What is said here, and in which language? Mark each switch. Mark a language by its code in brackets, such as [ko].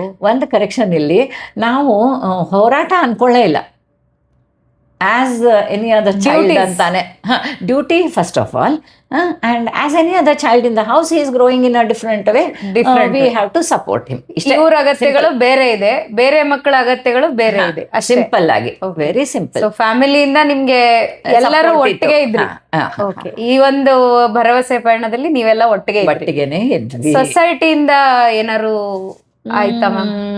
[kn] ಒಂದು ಕರೆಕ್ಷನ್ ಇಲ್ಲಿ ನಾವು ಹೋರಾಟ ಅನ್ಕೊಳ್ಳೇ ಇಲ್ಲ. [en] As any other child ಅಂತಾನೆ duty first of all. And as any other child in the house, he is growing in a different way. We have to support him. [kn] ಇವ್ರ ಅಗತ್ಯಗಳು ಬೇರೆ ಇದೆ, ಬೇರೆ ಮಕ್ಕಳ ಅಗತ್ಯಗಳು ಬೇರೆ ಇದೆ. ಸಿಂಪಲ್ ಆಗಿ, [en] Very simple. [kn] ಸೊ ಫ್ಯಾಮಿಲಿಯಿಂದ ನಿಮ್ಗೆ ಎಲ್ಲರೂ ಒಟ್ಟಿಗೆ ಇದ್ರಿ. ಓಕೆ. ಈ ಒಂದು ಭರವಸೆ ಪಯಣದಲ್ಲಿ ನೀವೆಲ್ಲ ಒಟ್ಟಿಗೆನೆ ಇದ್ವಿ. ಸೊಸೈಟಿಯಿಂದ ಏನಾರು ಆಯ್ತಾ ಮ್ಯಾಮ್?